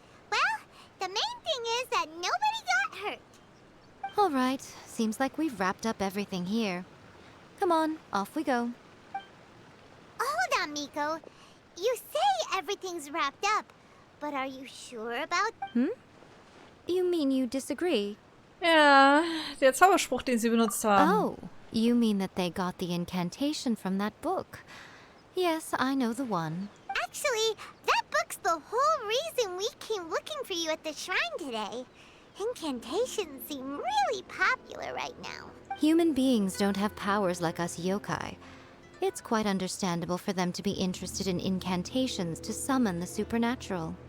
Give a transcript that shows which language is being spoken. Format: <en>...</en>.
<en>Well, the main thing is that nobody got hurt. All right, seems like we've wrapped up everything here. Come on, off we go. Hold on, Miko. You say everything's wrapped up, but are you sure about... You mean you disagree?</en> <de>Ja, der Zauberspruch, den sie benutzt haben.</de> <en>Oh, you mean that they got the incantation from that book. Yes, I know the one. Actually, that book's the whole reason we came looking for you at the shrine today. Incantations seem really popular right now. Human beings don't have powers like us yokai. It's quite understandable for them to be interested in incantations to summon the supernatural.</en>